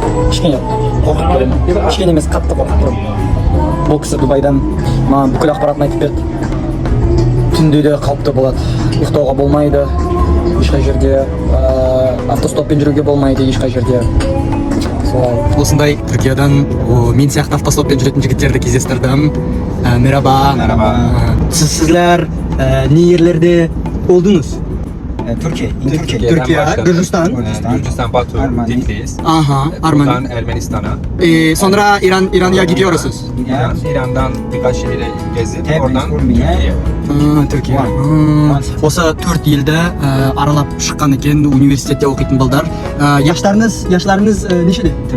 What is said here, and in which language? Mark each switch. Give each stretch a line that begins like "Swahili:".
Kazakh: Кішкене қорқып тұрмын, кішкене емес, қатты қорқып тұрмын. Бұл кісі Дубайдан маған бүкіл ақпаратын айтып берді. Түнде де қауіпті болады, ұйықтауға болмайды, ешқай жерде автостоппен жүруге болмайды, ешқай жерде. Осындай Түркиядан мен сияқты автостоппен жүретін жігіттерді кездестірдім.
Turkish: Merhaba. Sizler ne yerlerde oldunuz? Türkiye, Gürcistan. Gürcistan, Batu, Tiflis. Aha, Buradan Ermenistan'a. Sonra İran'a gidiyorsunuz. İran'dan birkaç şehire gezip oradan Türkiye'ye. Türkiye.
Kazakh: Осы 4 елді аралап шыққан екен, университетте оқитын балдар.
Turkish: Yaşlarınız
Kazakh: нешеде?